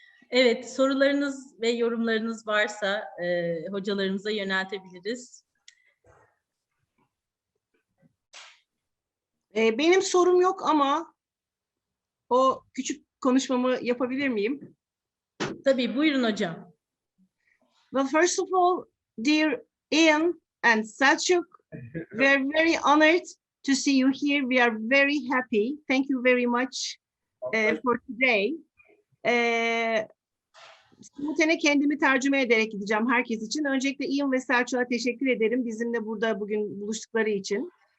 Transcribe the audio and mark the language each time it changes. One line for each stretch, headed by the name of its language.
Turkish: Evet, sorularınız ve yorumlarınız varsa hocalarımıza yöneltebiliriz. Benim sorum yok ama o küçük konuşmamı yapabilir miyim? Tabii, buyurun hocam.
English: Well, first of all, dear Ian and Selçuk, we are very honored to see you here. We are very happy. Thank you very much for today.
Turkish: Simultane kendimi tercüme ederek gideceğim herkes için. Öncelikle Ian ve Selçuk'a teşekkür ederim bizimle burada bugün buluştukları için.